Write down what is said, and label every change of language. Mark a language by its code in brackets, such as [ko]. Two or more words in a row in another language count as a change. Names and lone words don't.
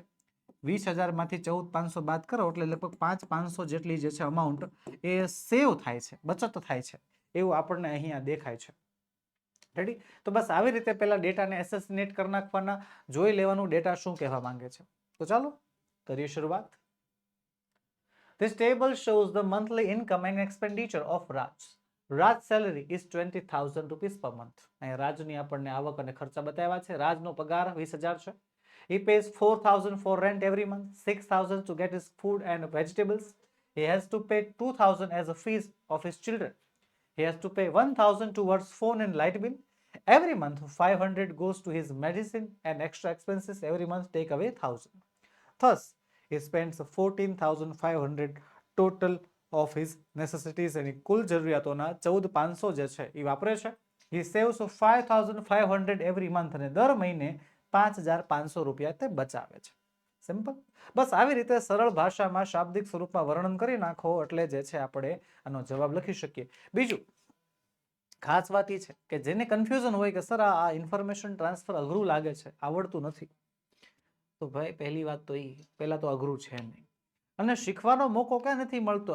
[gu] 20,000 માંથી 14,500 બાદ કરો એટલે લગભગ 5,500 જેટલી જે છે અમાઉન્ટ એ સેવ થાય છે, બચત થાય છે, એવું આપણને અહીંયા દેખાય છે. રેડી? તો બસ આવી રીતે પહેલા ડેટાને એસેસિનેટ કરી નાખવાના, જોઈ લેવાનું ડેટા શું કહેવા માંગે છે. તો ચાલો કરીએ શરૂઆત. [en] This table shows the monthly income and expenditure of Raj. Raj's salary is 20,000 rupees per month. [gu] અહીંયા રાજની આપણને આવક અને ખર્ચા બતાવ્યા છે. રાજનો પગાર 20,000 છે. [en] He pays 4,000 for rent every month, 6,000 to get his food and vegetables. He has to pay 2,000 as a fees of his children. He has to pay 1,000 towards phone and light bill. Every month 500 goes to his medicine and extra expenses every month take away 1,000. Thus he spends 14,500 total of his necessities, [gu] અને કુલ જરૂરિયાતોના 14,500 જે છે એ વાપરે છે. [en] He saves 5,500 every month, [gu] અને દર મહિને 5,500 રૂપિયા તે બચાવે છે. સિમ્પલ. બસ આવી રીતે સરળ ભાષામાં શાબ્દિક સ્વરૂપમાં વર્ણન કરી નાખો એટલે જે છે આપણે આનો જવાબ લખી શકીએ. બીજું ખાસ વાત એ છે કે જેને કન્ફ્યુઝન હોય કે સર આ [en] information transfer [gu] અઘરું લાગે છે, આવડતું નથી, તો ભાઈ પહેલી વાત તો પહેલા તો અઘરું છે નહીં, અને શીખવાનો મોકો ક્યાં નથી મળતો.